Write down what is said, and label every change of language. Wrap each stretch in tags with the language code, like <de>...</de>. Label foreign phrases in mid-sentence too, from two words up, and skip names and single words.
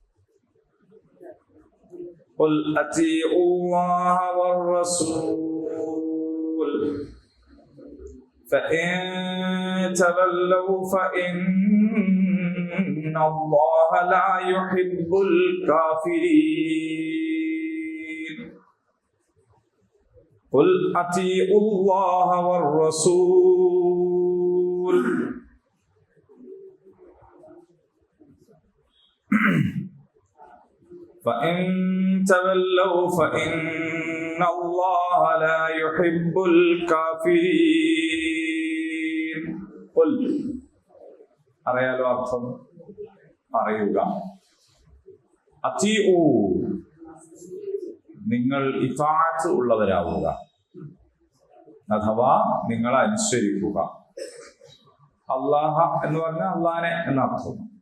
<ar>قل أطيعوا الله والرسول فإن تولوا فإن الله لا يحب الكافرين. قل أطيعوا الله والرسول فإن تولوا فإن الله لا يحب الكافرين.</ar> <ml>قل അറിയാലോ അർത്ഥം? അറിയുക. അത്തിഉ, നിങ്ങൾ ഇതാഅത്ത് ഉള്ളവരാവുക, അഥവാ നിങ്ങൾ അനുസരിക്കുക. അല്ലാഹ എന്ന് പറഞ്ഞാൽ അള്ളാനെ എന്നർത്ഥം.</ml>